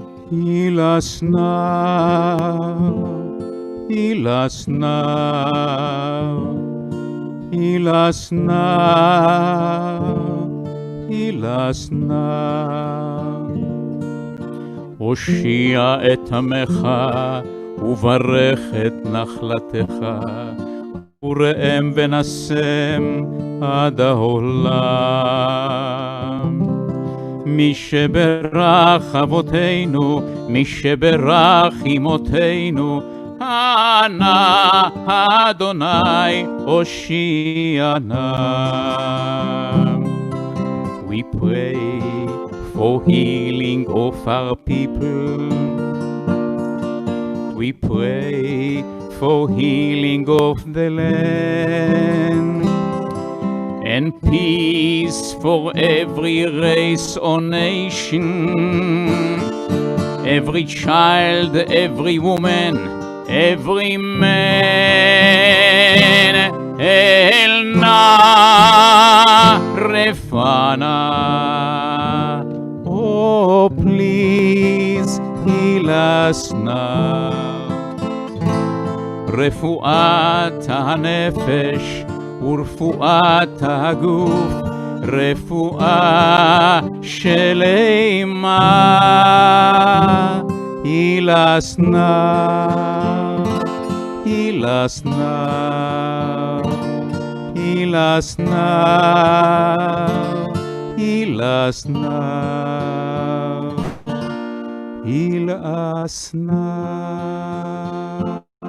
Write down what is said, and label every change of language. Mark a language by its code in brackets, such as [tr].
[en] Heal us now, heal us now, heal us now, heal us now. [he] הושיע את עמך וברך את נחלתך, וראם ונשם עד העולם. מי שברך אבותינו, מי שברך אמותינו, אנא אדוני הושיענה. [en] We pray for healing of our people. We pray for healing of the land and peace for every race or nation, every child, every woman, every man. [he] El na refana, [en] oh please heal us now. [he] רפואת הנפש ורפואת הגוף, רפואה שלמה. [en] Heal us now, heal us now, heal us now, heal us now. heal us now.